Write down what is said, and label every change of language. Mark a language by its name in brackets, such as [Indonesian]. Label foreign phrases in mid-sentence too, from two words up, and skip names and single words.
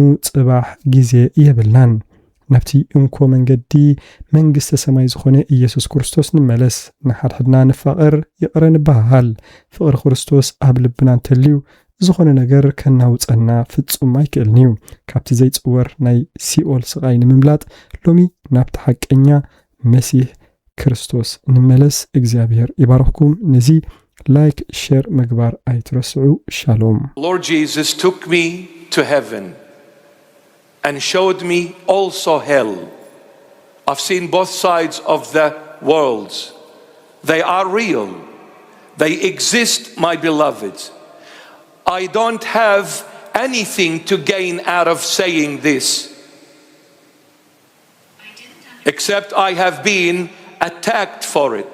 [Tigrinya] ጽባሕ ግዜ የብልናን ናብቲ እንኮ መንገዲ መንግስተ ሰማይ ዝኾነ ኢየሱስ ክርስቶስ ንመለስ ንሓድሕድና ንፋቐር ይቕረ ንበሃል ፍቕሪ ክርስቶስ ኣብ ልብና እንተልዩ ዝኾነ ነገር ከናውፀና ፍጹም ኣይክእልን እዩ ካብቲ ዘይፅወር ናይ ሲኦል ስቃይ ንምምላጥ ሎሚ ናብቲ ሓቀኛ መሲሕ ክርስቶስ ንመለስ እግዚአብሔር ይባርኽኩም ነዚ [English] like share [Tigrinya] ምግባር ኣይትረስዑ ሻሎም [English] Lord Jesus took me to heaven and showed me also hell. I've seen both sides of the worlds. They are real. They exist, my beloveds. I don't have anything to gain out of saying this, except I have been attacked for it.